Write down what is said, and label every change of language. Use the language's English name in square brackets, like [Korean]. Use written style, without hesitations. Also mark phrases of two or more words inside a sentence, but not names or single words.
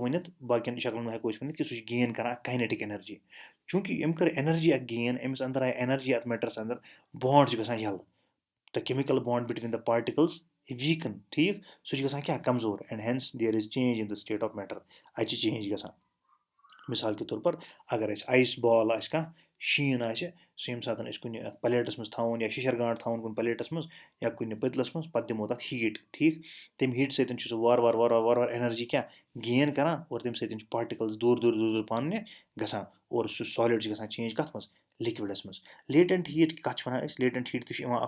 [Kashmiri] ؤنِتھ باقیَن شکلَن منٛز ہٮ۪کو أسۍ ؤنِتھ کہِ سُہ چھُ گین کَران [English] kinetic energy [Kashmiri] چوٗنٛکہِ أمۍ کٔر اٮ۪نَرجی اَکھ گین أمِس أنٛدر آے اٮ۪نَرجی اَتھ میٹرَس اَنٛدر بانٛڈ چھُ گژھان یَلہٕ [English] the chemical bond between the particles weaken [Kashmiri] ٹھیٖک سُہ چھُ گژھان کیٛاہ کمزور [English] and hence there is change in the state of matter [Kashmiri] اَتہِ چھِ چینٛج گژھان [Urdu] مِثال کے طور پر [Kashmiri] اگر اَسہِ [English] ice ball [Kashmiri] آسہِ کانٛہہ شیٖن آسہِ سُہ ییٚمہِ ساتہٕ أسۍ کُنہِ پَلیٹَس منٛز تھاوون یا شِشَر گانٛٹھ تھاوون کُنہِ پَلیٹَس منٛز یا کُنہِ پٔتلَس منٛز پَتہٕ دِمو تَتھ ہیٖٹ ٹھیٖک تَمہِ ہیٖٹہِ سۭتۍ چھُ سُہ وارٕ وارٕ اٮ۪نَرجی کیٛاہ گین کَران اور تَمہِ سۭتۍ چھِ پاٹِکَلٕز دوٗر پانہٕ گژھان اور سُہ سالِڈ چھُ گژھان چینٛج کَتھ منٛز لِکوِڈَس منٛز [English] latent heat [Kashmiri] کَتھ چھِ وَنان أسۍ [English] latent heat [Kashmiri] تہِ چھُ یِوان اَکھ